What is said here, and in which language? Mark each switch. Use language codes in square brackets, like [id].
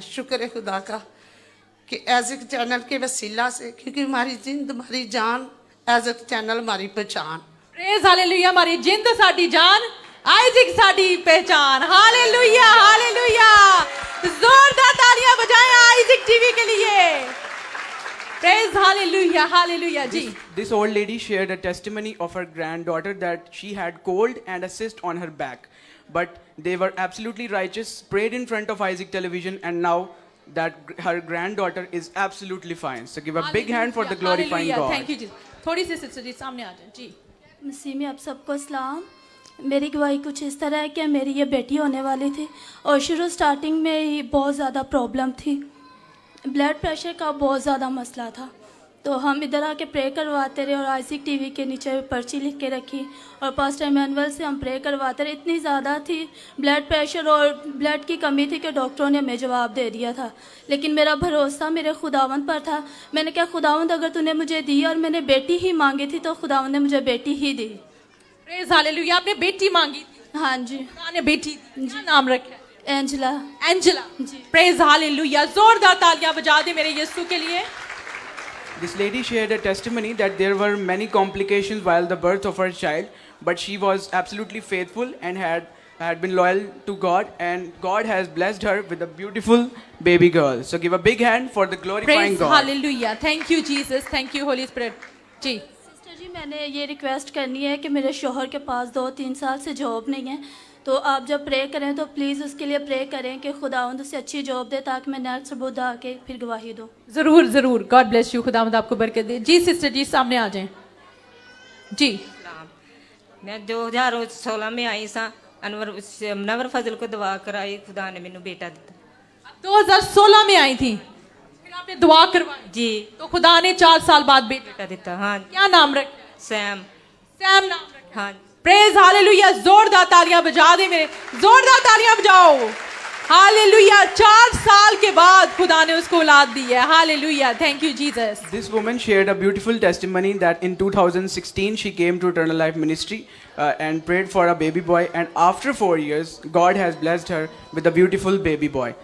[hi] शुक्र है खुदा का कि एज़िक चैनल के वसीला से, क्योंकि हमारी जिंद हमारी जान, एज़िक चैनल हमारी पहचान. Praise hallelujah. हमारी जिंद साडी जान, आइज़िक साडी पहचान. हालेलुया. हालेलुया. जोरदार तालियां बजाएं आइज़िक टीवी के लिए. [en] Praise hallelujah, hallelujah. जी. This old lady shared a testimony of her granddaughter that she had cold and a cyst on her back, but they were absolutely righteous, prayed in front of Isaac Television, and now that her granddaughter is absolutely fine. So give a big hand for the glorifying Hallelujah. God. Thank you जी. [hi] थोड़ी सी sister जी सामने आ जाए. जी. मसीह में आप सबको सलाम. मेरी गवाही कुछ इस तरह है कि मेरी ये बेटी होने वाली थी, और शुरू स्टार्टिंग में ही बहुत ज़्यादा प्रॉब्लम थी. ब्लड प्रेशर का बहुत ज़्यादा मसला था, तो हम इधर आके प्रे करवाते रहे, और आइज़िक टीवी के नीचे पर्ची लिख के रखी, और पास्टर इमैनुअल से हम प्रे करवाते रहे. इतनी ज़्यादा थी ब्लड प्रेशर और ब्लड की कमी थी कि डॉक्टरों ने हमें जवाब दे दिया था, लेकिन मेरा भरोसा मेरे खुदावंद पर था. मैंने कहा, खुदावंद अगर तूने मुझे दी, और मैंने बेटी ही मांगी थी, तो खुदावंद ने मुझे बेटी ही दी. Praise hallelujah. आपने बेटी मांगी थी? हाँ जी. आपने बेटी, क्या नाम रखा? एंजला. एंजला. Praise hallelujah. जोरदार तालियां बजा दे मेरे यीशु के लिए. [en] This lady shared a testimony that there were many complications while the birth of her child, but she was absolutely faithful and had been loyal to God, and God has blessed her with a beautiful baby girl. So give a big hand for the glorifying Praise God. hallelujah. Thank you Jesus. Thank you Holy Spirit. जी. [hi] Sister जी, मैंने ये request करनी है कि मेरे शोहर के पास 2-3 साल से जॉब नहीं है, तो आप जब प्रे करें तो प्लीज़ उसके लिए प्रे करें कि खुदावंद उसे अच्छी जॉब दे, ताकि मैं नेक्स्ट बुध आके फिर गवाही दूँ. ज़रूर ज़रूर. [en] God bless you. [hi] खुदावंद आपको बरकत दे. जी सिस्टर जी सामने आ जाएं. जी. [pa] मैं 2016 में आई सा, अनवर फजल को दुआ कराई, खुदा ने मैनू बेटा दिता. [hi] 2016 में आई थी, फिर आपने दुआ करवाई जी, तो खुदा ने 4 साल बाद बेटा [pa] दिता. हाँ. [hi] क्या नाम रखा? सैम. सैम नाम रखा. हाँ. Praise hallelujah. जोरदार तालियां बजा दे मेरे, जोरदार तालियां बजाओ. हालेलुया. 4 साल के बाद खुदा ने उसको औलाद दी है. Hallelujah. [en] Thank you Jesus. This woman shared a beautiful testimony that in 2016 she came to Eternal Life Ministry and prayed for a baby boy, and after 4 years God has blessed her with a beautiful baby boy.